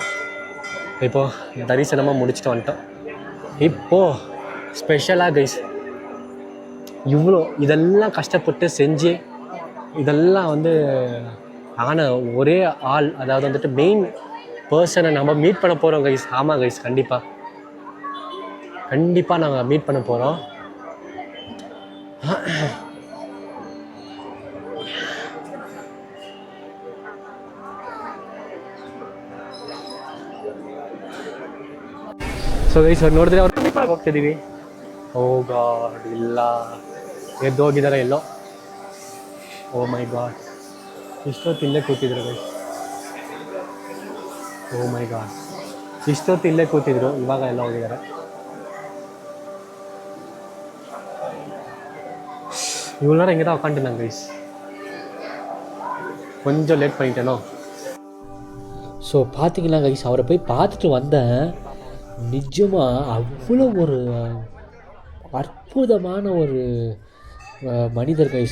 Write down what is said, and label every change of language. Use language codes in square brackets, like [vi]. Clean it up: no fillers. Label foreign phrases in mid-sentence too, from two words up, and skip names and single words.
[ta] இப்போது தரிசனமாக முடிச்சுட்டு வந்துட்டோம். இப்போது ஸ்பெஷலாக கைஸ், இவ்வளோ இதெல்லாம் கஷ்டப்பட்டு செஞ்சு இதெல்லாம் வந்து ஆன ஒரே ஆள், அதாவது வந்துட்டு [en] main person [ta] நம்ம மீட் பண்ண போகிறோம் கைஸ். ஆமாம் கைஸ், கண்டிப்பாக நாங்கள் மீட் பண்ண போகிறோம். [en] so guys [kn] ನೋಡಿದ್ರೆ ಅವ್ರು ಹೋಗ್ತಿದ್ದೀವಿ. [en] Oh God, [kn] ಇಲ್ಲ ಎದ್ದು ಹೋಗಿದ್ದಾರೆ ಎಲ್ಲೋ. [en] Oh my God, [kn] ಇಷ್ಟೊತ್ತು ಇಲ್ಲೇ ಕೂತಿದ್ರು ಗೈಸ್. [en] Oh my God, [kn] ಇಷ್ಟೊತ್ತು ಇಲ್ಲೇ ಕೂತಿದ್ರು, ಇವಾಗ ಎಲ್ಲ ಹೋಗಿದ್ದಾರೆ. [ta] இவ்வளோ நேரம் இங்கே தான் உட்காந்துருந்தாங்க கைஸ். கொஞ்சம் லேட் பண்ணிட்டேனோ. ஸோ பார்த்தீங்களா கைஸ், அவரை போய் பார்த்துட்டு வந்தேன். நிஜமாக அவ்வளோ ஒரு அற்புதமான ஒரு மனிதர் கைஸ்.